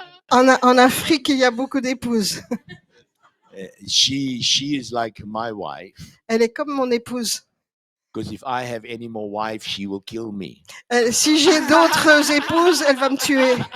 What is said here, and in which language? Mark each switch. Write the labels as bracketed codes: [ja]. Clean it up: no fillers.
[fr] En, en Afrique, il y a beaucoup d'épouses. [en] She is like my wife. [fr] Elle est comme mon épouse. [en] Because if I have any more wives, she will kill me. [fr] Si j'ai d'autres épouses, elle va me tuer.